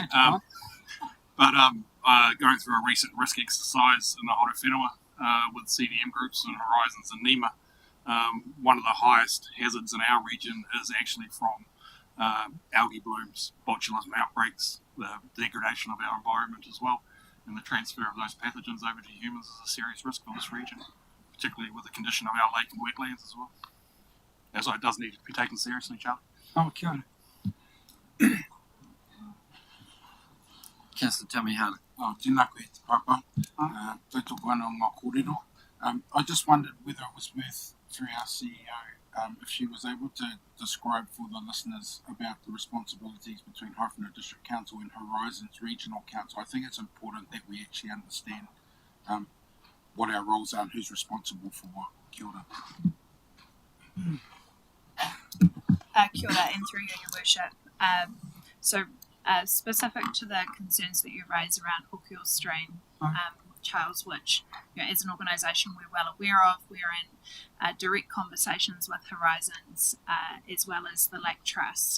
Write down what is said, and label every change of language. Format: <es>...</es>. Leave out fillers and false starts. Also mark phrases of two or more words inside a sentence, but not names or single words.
<en>But going through a recent risk exercise in the Horowhenua with CDM groups and Horizons and NEMA, one of the highest hazards in our region is actually from algae blooms, botulism outbreaks, the degradation of our environment as well, and the transfer of those pathogens over to humans is a serious risk for this region, particularly with the condition of our lake and wetlands as well. And so it does need to be taken seriously, Charlie.</en> <mi>Oh, kia ora.</mi> <en>Councillor Tamihana.</en> <mi>Tēnā koe te papa. Tautoko ana o ngā kōrero.</mi> <en>I just wondered whether it was worth, through our CEO, if she was able to describe for the listeners about the responsibilities between Horowhenua District Council and Horizons Regional Council. I think it's important that we actually understand what our roles are and who's responsible for what.</en> <mi>Kia ora. Kia ora,</mi> <en>and through you, Your Worship. Specific to the concerns that you raise around Hookio stream, Charles, which as an organisation we're well aware of, we're in direct conversations with Horizons as well as the Lake Trust.</en>